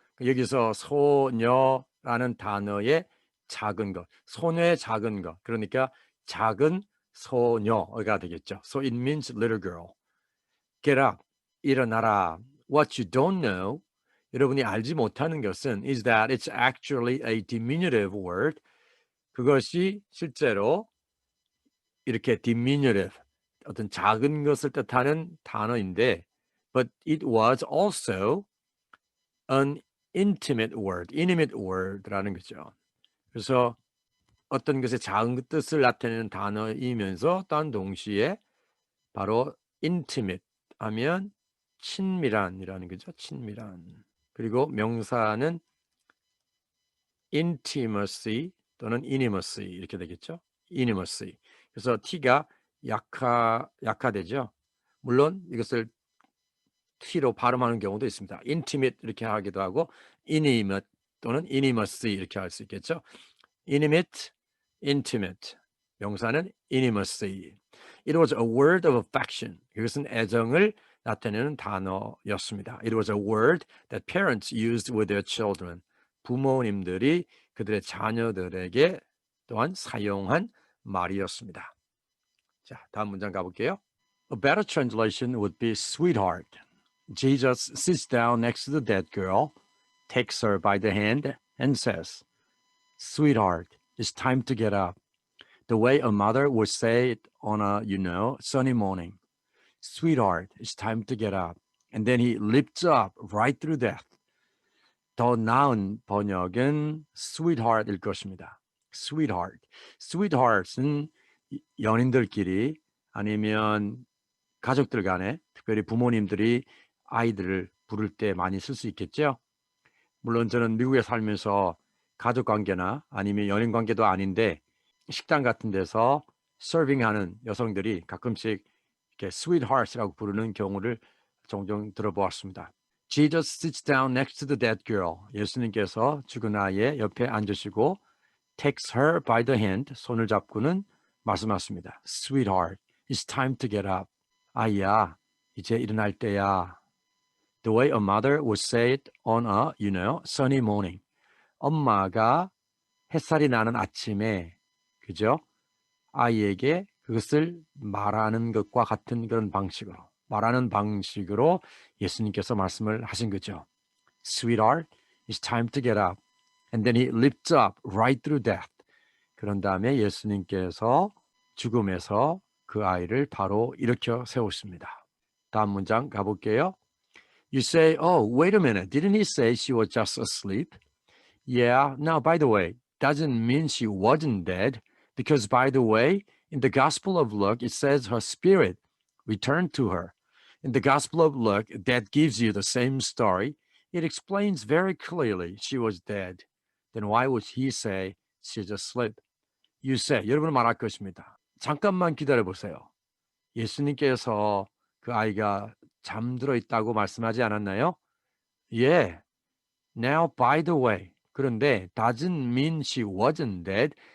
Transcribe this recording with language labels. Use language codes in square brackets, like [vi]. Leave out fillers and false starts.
[ko] 여기서 소녀라는 단어의 작은 것, 소녀의 작은 것, 그러니까 작은 소녀가 되겠죠. [en] So it means little girl. Get up, [ko] 일어나라. [en] What you don't know, [ko] 여러분이 알지 못하는 것은 [en] is that it's actually a diminutive word. [ko] 그것이 실제로 이렇게 diminutive, 어떤 작은 것을 뜻하는 단어인데 [en] but it was also an intimate word [ko] 라는 거죠. 그래서 어떤 것의 작은 뜻을 나타내는 단어이면서 또한 동시에 바로 intimate 하면 친밀한이라는 거죠. 친밀한. 그리고 명사는 intimacy 또는 intimacy 이렇게 되겠죠. intimacy. 그래서 t가 약화되죠. 물론 이것을 t로 발음하는 경우도 있습니다. intimate 이렇게 하기도 하고 intimate 또는 intimacy 이렇게 할 수 있겠죠. intimate, 명사는 intimacy. [en] It was a word of affection. [ko] 이것은 애정을 나타내는 단어였습니다. [en] It was a word that parents used with their children. [ko] 부모님들이 그들의 자녀들에게 또한 사용한 말이었습니다. 자, 다음 문장 가볼게요. [en] A better translation would be sweetheart. Jesus sits down next to the dead girl, takes her by the hand, and says, Sweetheart, it's time to get up. The way a mother would say it on a, sunny morning. Sweetheart, it's time to get up. And then he lifts up right through death. [ko] 더 나은 번역은 sweetheart일 것입니다. Sweetheart은 연인들끼리 아니면 가족들 간에 특별히 부모님들이 아이들을 부를 때 많이 쓸 수 있겠죠. 물론 저는 미국에 살면서 가족 관계나 아니면 연인 관계도 아닌데 식당 같은 데서 서빙하는 여성들이 가끔씩 이렇게 sweethearts라고 부르는 경우를 종종 들어보았습니다. [en] Jesus sits down next to the dead girl. [ko] 예수님께서 죽은 아이의 옆에 앉으시고 [en] takes her by the hand, [ko] 손을 잡고는 말씀하십니다. [en] Sweetheart, it's time to get up. [ko] 아이야, 이제 일어날 때야. [en] The way a mother would say it on a, sunny morning. [ko] 엄마가 햇살이 나는 아침에, 그죠? 아이에게 그것을 말하는 것과 같은 그런 말하는 방식으로 예수님께서 말씀을 하신 거죠. [en] Sweetheart, it's time to get up. And then he lifts up right through death. [ko] 그런 다음에 예수님께서 죽음에서 그 아이를 바로 일으켜 세우십니다. 다음 문장 가볼게요. [en] You say, oh, wait a minute. Didn't he say she was just asleep? Yeah. Now, by the way, doesn't mean she wasn't dead. Because, by the way, in the Gospel of Luke, it says her spirit returned to her. In the Gospel of Luke, that gives you the same story. It explains very clearly she was dead. Then why would he say she's asleep? You say, [ko] 여러분은 말할 것입니다. 잠깐만 기다려 보세요. 예수님께서 그 아이가 잠들어 있다고 말씀하지 않았나요? [en] 예. Now, by the way. 그런데 doesn't mean she wasn't dead.